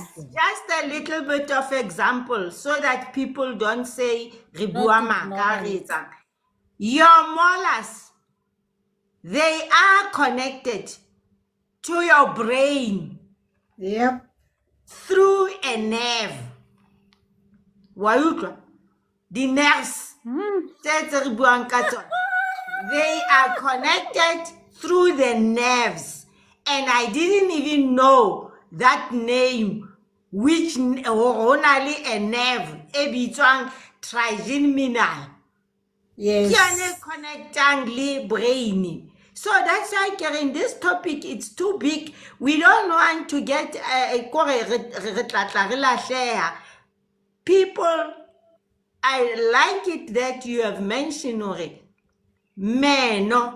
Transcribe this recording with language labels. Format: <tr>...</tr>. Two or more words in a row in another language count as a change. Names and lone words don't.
<en>Just a little bit of example so that people don't say Not ignorant. your molars, they are connected to your brain Yep. through a nerve.</en> <tn>Wa utlwa?</tn> <en>The nerves.</en> <tn>Tse re buang ka tsona.</tn> <en>They are connected through the nerves. And I didn't even know that name, which only a nerve,</en> <tn>e bitswang trigeminal.</tn> <en>Yes.</en> <tn>Ke connecting le brain.</tn> <en>So that's why, Karen, this topic, it's too big. We don't want to get people. I like it that you have mentioned already.</en> <tn>Meno.</tn>